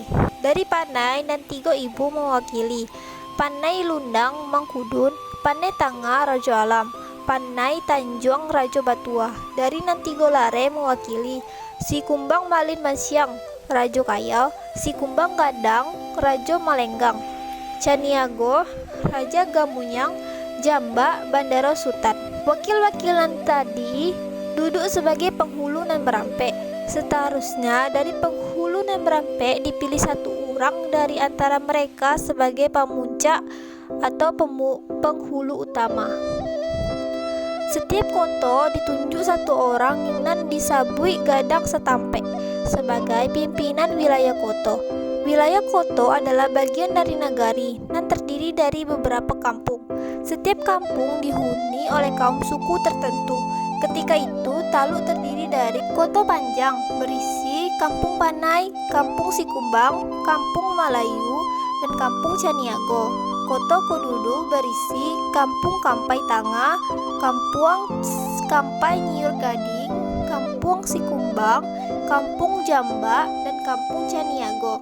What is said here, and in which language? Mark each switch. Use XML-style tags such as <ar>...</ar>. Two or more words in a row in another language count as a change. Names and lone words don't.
<id>Dari Panai dan 3 ibu mewakili Panai Lundang Mangkudun, Panai Tangah Raja Alam, Panai Tanjung Raja Batua. Dari nan 3 Lare mewakili Sikumbang Malin Masyang Raja Kaya, Sikumbang Gadang Raja Malenggang, Caniago Raja Gamunyang, Jamba Bandara Sutan. Wakil-wakilan tadi duduk sebagai penghulu dan berampek. Seterusnya dari penghulu dan berampek dipilih satu orang dari antara mereka sebagai pemuncak atau penghulu utama. Setiap koto ditunjuk satu orang yang disabui Gadang Setampek sebagai pimpinan wilayah koto. Wilayah koto adalah bagian dari nagari dan terdiri dari beberapa kampung. Setiap kampung dihuni oleh kaum suku tertentu. Ketika itu Taluk terdiri dari Kota Panjang berisi Kampung Panai, Kampung Sikumbang, Kampung Malayu, dan Kampung Caniago. Kota Kodudu berisi Kampung Kampai Tangah, Kampung Kampai Nyiur Gading, Kampung Sikumbang, Kampung Jamba, dan Kampung Caniago.</id>